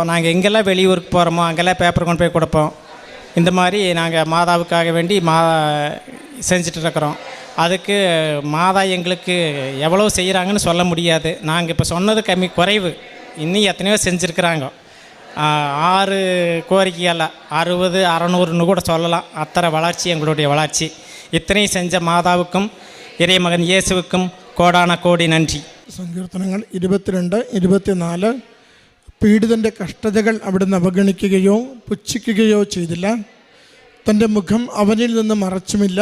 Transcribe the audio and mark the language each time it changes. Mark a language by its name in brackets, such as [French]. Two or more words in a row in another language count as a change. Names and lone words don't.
[Tamil] நாங்கள் எங்கெல்லாம் வெளியூருக்கு போகிறோமோ அங்கெல்லாம் பேப்பர் கொண்டு போய் கொடுப்போம். இந்த மாதிரி நாங்கள் மாதாவுக்காக வேண்டி செஞ்சிட்ருக்கிறோம். அதுக்கு மாதா எங்களுக்கு எவ்வளோ செய்கிறாங்கன்னு சொல்ல முடியாது. நாங்கள் இப்போ சொன்னது குறைவு. இன்னும் எத்தனையோ செஞ்சுருக்குறாங்க. 6 கோரிக்கையில் 60, 600ன்னு கூட சொல்லலாம். அத்தனை வளர்ச்சி எங்களுடைய வளர்ச்சி. ഇത്രയും செஞ்ச மாதாவுக்கும் இறைமகன் யேசுவுக்கும் கோடான கோடி நன்றி. [Malayalam] സങ്കീർത്തനങ്ങൾ 22, 24. പീഡിതൻ്റെ കഷ്ടതകൾ അവിടുന്ന് അവഗണിക്കുകയോ പുച്ഛിക്കുകയോ ചെയ്തില്ല. തൻ്റെ മുഖം അവനിൽ നിന്ന് മറച്ചുമില്ല.